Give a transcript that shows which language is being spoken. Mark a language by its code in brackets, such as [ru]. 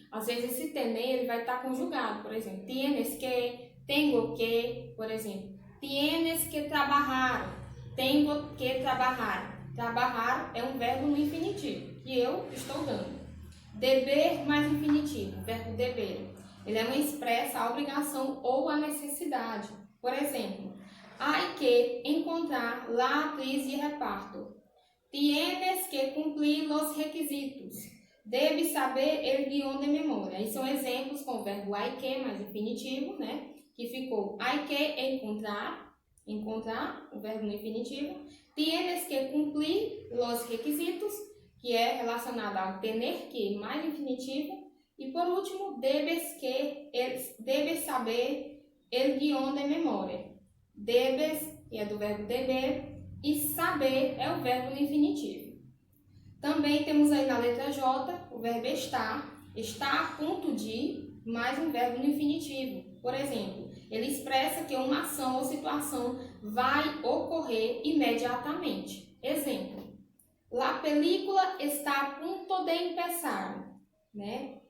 [pt] Às vezes esse tener ele vai estar conjugado, por exemplo, [es] tienes que, tengo que, [pt] por exemplo, tienes que trabalhar, tengo que trabalhar. Trabalhar é um verbo no infinitivo, que eu estou dando. Deber mais infinitivo, verbo deber. Ele é uma expressa a obrigação ou a necessidade. Por exemplo, [es] hay que encontrar la atriz de reparto. Tienes que cumplir los requisitos. Debe saber el guión de memória. [pt] Aí são exemplos com o verbo hay que mais infinitivo, né? Que ficou [es] hay que encontrar, [pt] o verbo no infinitivo. [es] Tienes que cumplir los requisitos, [pt] que é relacionado ao tener que mais infinitivo. E por último, [es] debes saber el guión de memória. [pt] Debes, que é do verbo deber, e saber é o verbo no infinitivo. Também temos aí na letra J o verbo estar. Está a ponto de, mais um verbo no infinitivo. Por exemplo, ele expressa que uma ação ou situação vai ocorrer imediatamente. [es] Exemplo, la película está a ponto de empezar, né?